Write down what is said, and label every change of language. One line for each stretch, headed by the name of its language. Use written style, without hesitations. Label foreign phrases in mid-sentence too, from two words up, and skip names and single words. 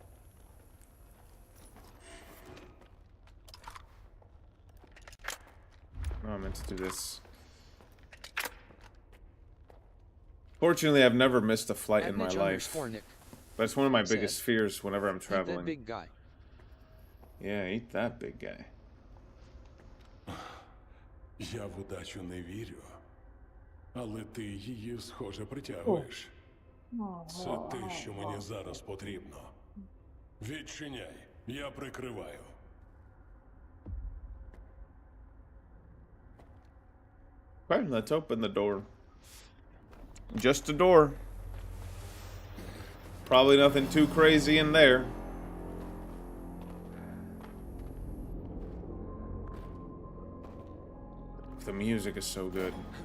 English: Oh, I meant to do this. Fortunately, I've never missed a flight in my life. But it's one of my biggest fears whenever I'm traveling. Eat that big guy. Yeah, eat that big guy.
Ukrainian: Я в удачу не вірю, але ти її, схоже, притягуєш. Це те, що мені зараз потрібно. Відчиняй, я прикриваю.
English: Okay, let's open the door. Just a door. Probably nothing too crazy in there. The music is so good.